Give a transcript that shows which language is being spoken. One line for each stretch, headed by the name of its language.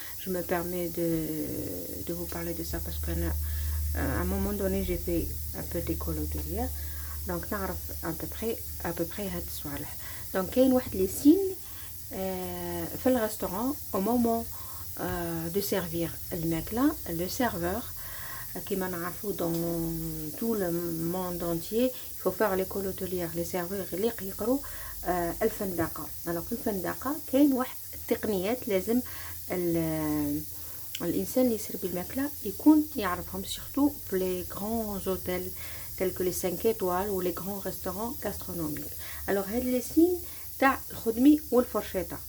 French: Je me permets de vous parler de ça parce qu'à un moment donné j'ai fait un peu d'école hôtelière, donc
Arabic: نعرف
French: à peu près
Arabic: هاد الصوالح.
French: Donc
Arabic: كاين واحد
French: les signes في le restaurant au moment de servir
Arabic: الماكلة.
French: Le serveur
Arabic: كما نعرفوا
French: dans tout le monde entier il faut faire l'école hôtelière. Les serveurs
Arabic: اللي يقروا الفندقة.
French: alors
Arabic: في الفندقة كاين واحد التقنيات لازم الانسان اللي يسرب الماكله يكون يعرفهم
French: surtout في les grands hôtels tels que les 5 étoiles ou les grands restaurants gastronomiques.
Arabic: alors هاد لي سين تاع الخدمي والفرشيطه.